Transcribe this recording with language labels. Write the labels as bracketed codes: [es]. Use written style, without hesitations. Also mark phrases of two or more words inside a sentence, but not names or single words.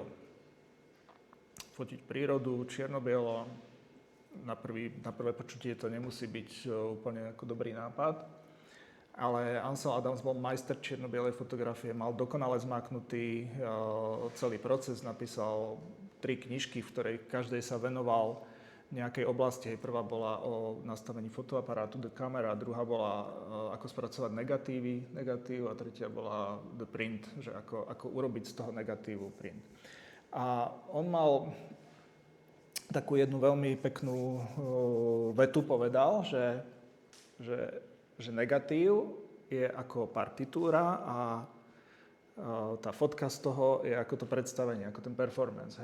[sk] Fotiť prírodu čierno-bielo, na prvé počutie to nemusí byť úplne ako dobrý nápad. Ale Ansel Adams bol majster čierno-bielej fotografie, mal dokonale zmáknutý celý proces, napísal 3 knižky, v ktorej každej sa venoval nejakej oblasti. Prvá bola o nastavení fotoaparátu, [en] the camera, [sk] druhá bola ako spracovať negatív a tretia bola [en] the print, [sk] že ako urobiť z toho negatívu print. A on mal takú jednu veľmi peknú vetu, povedal, že negatív je ako partitúra a tá fotka z toho je ako to predstavenie, ako ten performance.